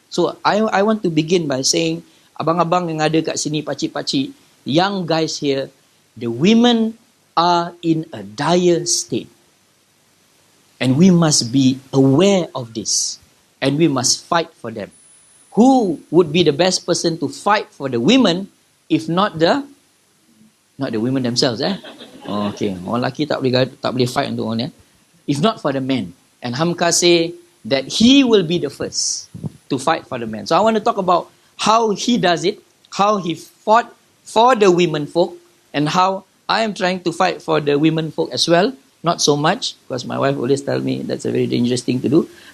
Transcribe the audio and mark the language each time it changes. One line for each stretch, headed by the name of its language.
English: So I want to begin by saying,
Malay: abang-abang yang ada kat sini, pakcik-pakcik,
English: young guys here, the women are in a dire state. And we must be aware of this. And we must fight for them. Who would be the best person to fight for the women if not the women themselves? Oh, okay.
Malay: Orang lelaki tak boleh fight untuk orang ni.
English: If not for the men. And Hamka say that he will be the first to fight for the men. So I want to talk about how he does it, how he fought for the women folk, and how I am trying to fight for the women folk as well. Not so much, because my wife always tells me that's a very dangerous thing to do.